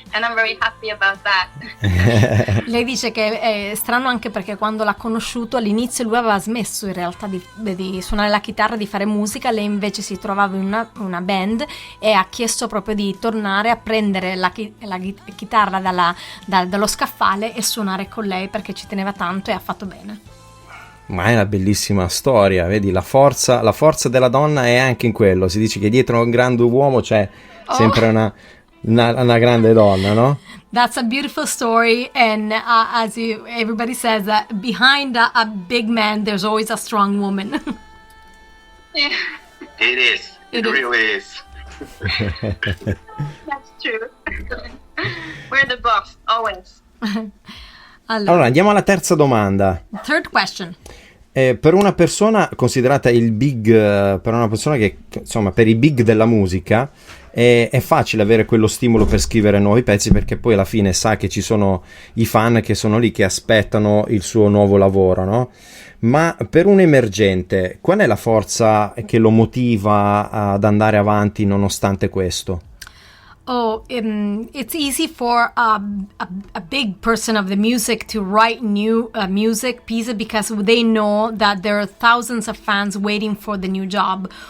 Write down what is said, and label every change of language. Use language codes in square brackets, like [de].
[en] And I'm very happy about that. [it] Lei dice che è strano anche perché quando l'ha conosciuto all'inizio lui aveva smesso in realtà di suonare la chitarra, di fare musica, lei invece si trovava in una band e ha chiesto proprio di tornare a prendere la chitarra dallo scaffale e suonare con lei perché ci teneva tanto e ha fatto bene. Ma è una bellissima storia, vedi, la forza della donna è anche in quello. Si dice che dietro a un grande uomo c'è sempre una grande donna, no? [en] That's a beautiful story, and everybody says that behind a big man there's always a strong woman. Yeah. It is. It really is. That's true. We're the boss, always. [it] Allora, andiamo alla terza domanda. [en] Third question. [it] Per una persona considerata il big, per una persona che, insomma, per i big della musica, è facile avere quello stimolo per scrivere nuovi pezzi, perché poi alla fine sa che ci sono i fan che sono lì, che aspettano il suo nuovo lavoro, no? Ma per un emergente, qual è la forza che lo motiva ad andare avanti nonostante questo? [en] It's easy for a big person of the music to write new music pieces because they know that there are thousands of fans waiting for the new job.